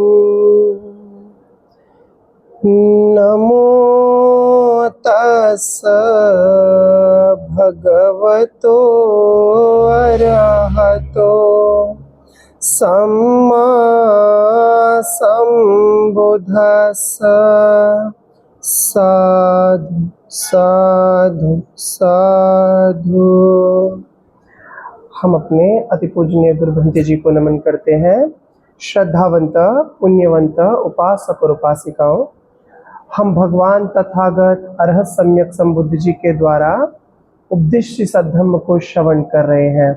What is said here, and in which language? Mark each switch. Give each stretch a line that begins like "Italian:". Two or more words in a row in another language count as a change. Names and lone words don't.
Pali: नमो तस्स भगवतो अरहतो सम्मा सम्बुद्धस्स। साधु साधु साधु।
Hindi: हम अपने अति पूजनीय गुरु भंते जी को नमन करते हैं। श्रद्धावंत पुण्यवंत उपासक और उपासिकाओं, हम भगवान तथागत अरहत सम्यक संबुद्ध जी के द्वारा उपदिष्ट सद्धम्म को श्रवण कर रहे हैं।